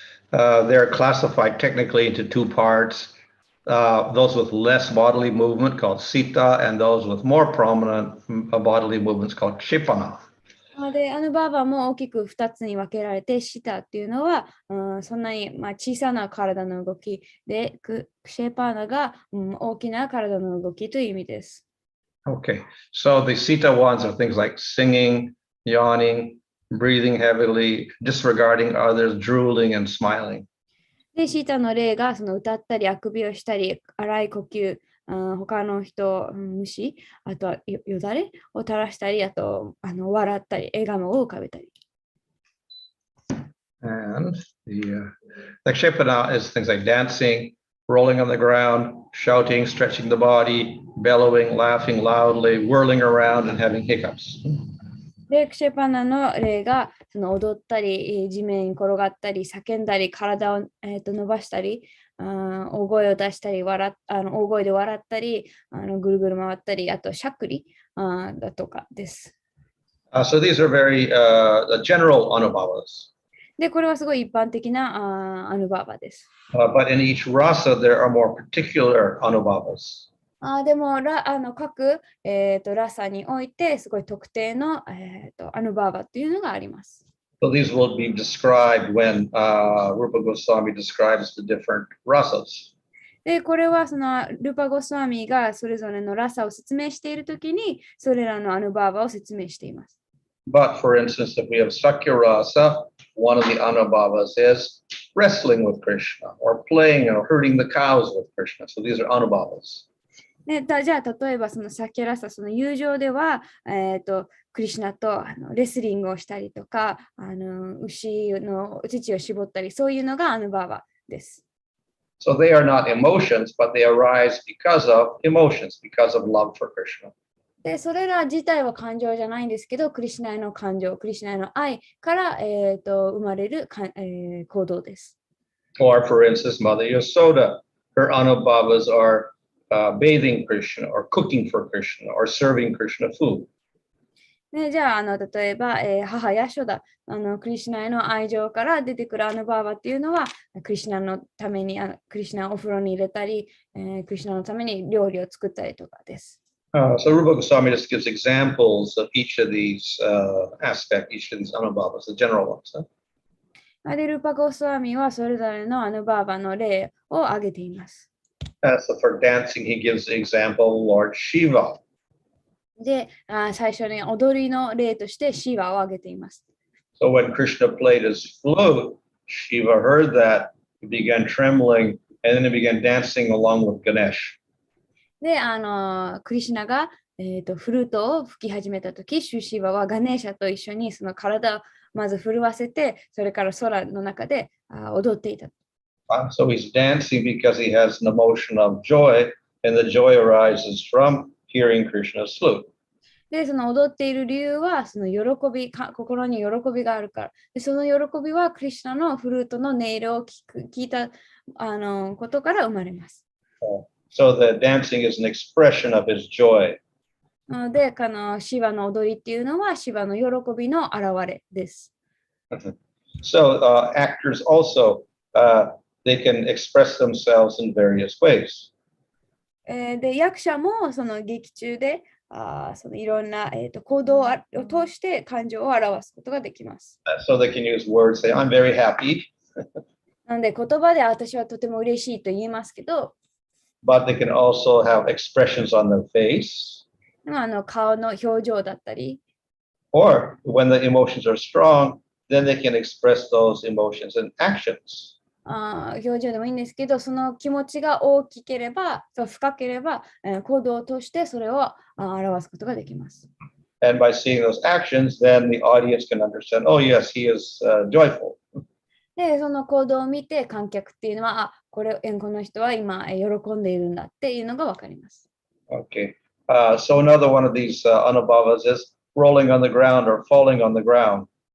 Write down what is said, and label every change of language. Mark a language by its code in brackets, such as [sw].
[en] They're classified technically into two parts. Those with less bodily movement called sita, and those with more prominent bodily movements called kshipana. [ja] で、アヌバーバも大きく2つに分けられて、シタっていうのは、そんなに、小さな体の動きで、クシェパーナが、大きな体の動きという意味です。 [en] Okay, so the sita ones are things like singing, yawning, breathing heavily, disregarding others, drooling, and smiling. [ja] で、シータの例がその歌ったり、あくびをしたり、荒い呼吸、他の人、無視、あとはよだれを垂らしたり、あと笑ったり、笑顔を浮かべたり。 [en] And the kshipana is things like dancing, rolling on the ground, shouting, stretching the body, bellowing, laughing loudly, whirling around, and having hiccups. [ja] で、クシェパナの例がその踊ったり、地面に転がったり、叫んだり、体を、伸ばしたり、大声を出したり、大声で笑ったり、ぐるぐる回ったり、あとしゃくりだとかです。 [en] So these are very general anubhavas. [ja] で、これはすごい一般的なアヌバーバです。 [en] But in each rasa, there are more particular anubhavas. [ja] でも各、ラサにおいてすごい特定の、アヌバーバっていうのがあります。 [en] So these will be described when Rupa Goswami describes the different rasas. [ja] で、これはそのルパゴスワミがそれぞれのラサを説明しているときに、それらのアヌバーバを説明しています。 [en] But for instance, if we have Sakya rasa, one of the anubhavas is wrestling with Krishna or playing or herding the cows with Krishna. So these are anubhavas. [ja] じゃあ例えばそのサキャラサ、その友情では、クリシュナとレスリングをしたりとか、牛の乳を絞ったり、そういうのがアヌバーバです。 [en] So they are not emotions, but they arise because of emotions, because of love for Krishna. [ja] で、それら自体は感情じゃないんですけど、クリシュナへの感情、クリシュナへの愛から、生まれる行動です。 [en] Or for instance, Mother Yasoda, her anubhavas are bathing Krishna or cooking for Krishna or serving Krishna food. [ja] ね、じゃあ、例えば、母ヤショダ、クリシュナへの愛情から出てくるアヌバーバっていうのは、クリシュナのために、クリシュナをお風呂に入れたり、クリシュナのために料理を作ったりとかです。 [en] So Rupa Goswami just gives examples of each of these aspects, each of these anubhavas, the general ones. [ja] で、ルパゴスワミはそれぞれのアヌバーバの例を挙げています。 [en] So for dancing, he gives the example Lord Shiva. [ja] で、最初に踊りの例としてシーワを挙げています。 [en] So when Krishna played his flute, Shiva heard that, he began trembling, and then he began dancing along with Ganesh. [ja] で、クリシュナが、フルートを吹き始めたとき、シュシーバはガネーシャと一緒にその体をまず震わせて、それから空の中で踊っていた。 [en] So he's dancing because he has an emotion of joy, and the joy arises from hearing Krishna's flute. [ja] で、その踊っている理由は、その喜び、心に喜びがあるから。で、その喜びは、クリシュナのフルートの音色を聞いたことから生まれます。 [en] So the dancing is an expression of his joy. [ja] なので、シバの踊りっていうのは、シバの喜びの表れです。 [en] So actors also, they can express themselves in various ways. [ja] で、役者もその劇中で、そのいろんな、行動を通して感情を表すことができます。 [en] So they can use words, say, I'm very happy. [ja] なので、言葉で私はとても嬉しいと言いますけど、 [en] But they can also have expressions on their face. [ja] 顔の表情だったり、 [en] Or when the emotions are strong, then they can express those emotions in actions. [ja] 表情でもいいんですけど、その気持ちが大きければ、深ければ、行動を通してそれを表すことができます。 [en] And by seeing those actions, then the audience can understand, oh, yes, he is joyful. [ja] で、その行動を見て観客っていうのは、この人は今喜んでいるんだっていうのがわかります。 [en] Okay. So another one of these anubhavas is rolling on the ground or falling on the ground.